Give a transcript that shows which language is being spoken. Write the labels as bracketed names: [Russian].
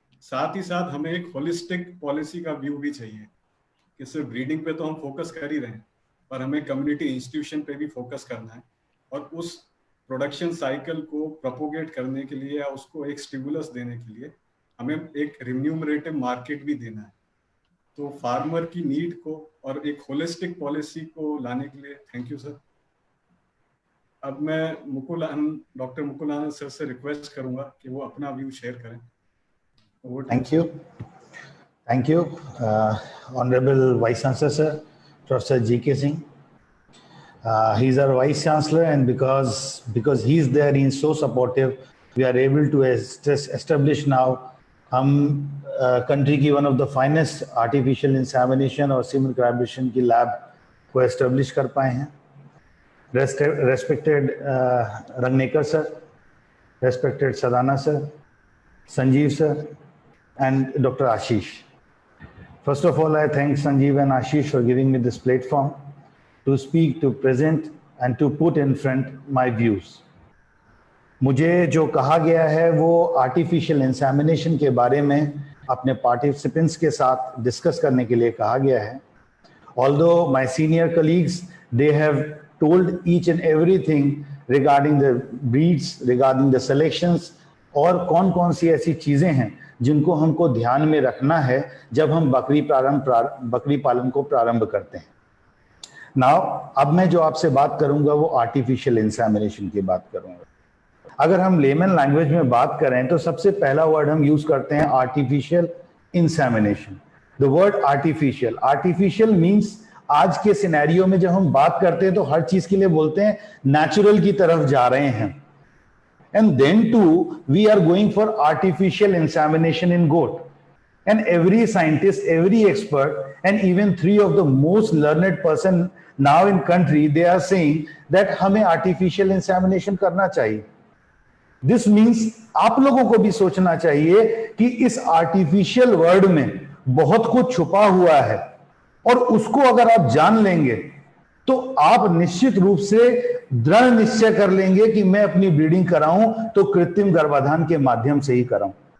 [Hindi] साथ ही साथ हमें एक होलिस्टिक पॉलिसी का व्यू भी चाहिए कि सिर्फ ब्रीडिंग पे तो हम फोकस कर ही रहे हैं, पर हमें कम्युनिटी इंस्टीट्यूशन पे भी फोकस करना है और उस प्रोडक्शन साइकिल को प्रोपोगेट करने के लिए या उसको एक स्टिमुलस देने के लिए हमें एक रिम्यूमरेटिव मार्केट भी देना है। तो फार्मर की नीड को और एक होलिस्टिक पॉलिसी को लाने के लिए थैंक यू सर। अब मैं डॉक्टर मुकुल आनंद सर से रिक्वेस्ट करूंगा कि वो अपना व्यू शेयर करें। [English] Thank you, Honorable Vice Chancellor Sir, Professor G.K. Singh. He's our Vice Chancellor, and because he's there, he's so supportive. We are able to establish now country की one of the finest artificial insemination और semen collaboration की lab को establish [Hindi] कर पाए हैं. [English] Respected Rangnekar sir, respected Sadhana sir, Sanjeev sir, and Dr. Ashish. First of all, I thank Sanjeev and Ashish for giving me this platform to speak, to present, and to put in front my views. [Hindi] मुझे जो कहा गया है वो artificial insemination के बारे में अपने पार्टिसिपेंट्स के साथ डिस्कस करने के लिए कहा गया है. [English] Although my senior colleagues, they have told each and everything regarding the breeds, regarding the selections, [Hindi] और कौन-कौन सी ऐसी चीजें हैं जिनको हमको ध्यान में रखना है जब हम बकरी पालन को प्रारंभ करते हैं. नाउ अब मैं जो आपसे बात करूंगा वो आर्टिफिशियल इंसेमिनेशन की बात करूंगा। अगर हम लेमन लैंग्वेज में बात करें तो सबसे पहला वर्ड हम यूज करते हैं artificial insemination. [English] the word artificial, artificial means [Hindi] आज के सिनेरियो में जब हम बात करते हैं तो हर चीज के लिए बोलते हैं नेचुरल की तरफ जा रहे हैं। [English] And then to we are going for artificial insemination in goat. And every scientist, every expert, and even 3 of the most learned person now in country, they are saying that [Hindi] हमें artificial insemination करना चाहिए। [English] This means [Hindi] आप लोगों को भी सोचना चाहिए कि इस artificial word में बहुत कुछ छुपा हुआ है, और उसको अगर आप जान लेंगे तो आप निश्चित रूप से दृढ़ निश्चय कर लेंगे कि मैं अपनी ब्रीडिंग कराऊं तो कृत्रिम गर्भाधान के माध्यम से ही कराऊं।